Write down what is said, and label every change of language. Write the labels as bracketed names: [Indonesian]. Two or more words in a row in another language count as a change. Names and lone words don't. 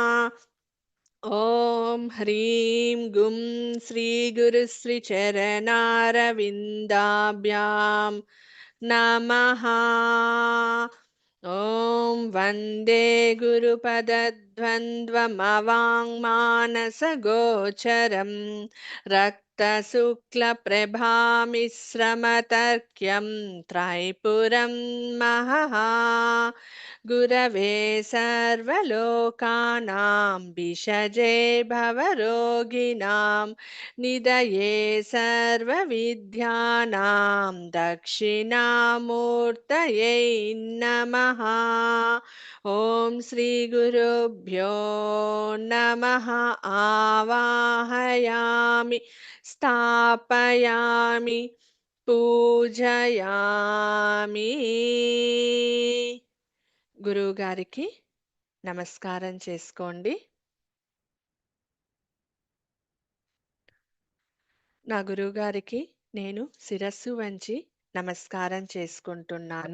[Sanskrit] ఓం హ్రీం గుం శ్రీ గురు శ్రీ చరణారవిందాభ్యాం నమః. ఓం వందే గురుపదద్వంద్వమవాङ्मानसगोचरं रक्तशुक्लप्रभामिश्रमतर्क्यं त्रैपुरं महः. गुरवे सर्वलोकानां भिषजे भवरोगिणां निधये सर्वविद्यानां दक्षिणामूर्तये नमः. ॐ श्रीगुरुभ्यो नमः. आवाहयामि स्थापयामि పూజయామి. [Telugu] గురువు గారికి నమస్కారం చేసుకోండి. నా గురువు గారికి నేను శిరస్సు వంచి నమస్కారం చేసుకుంటున్నాను.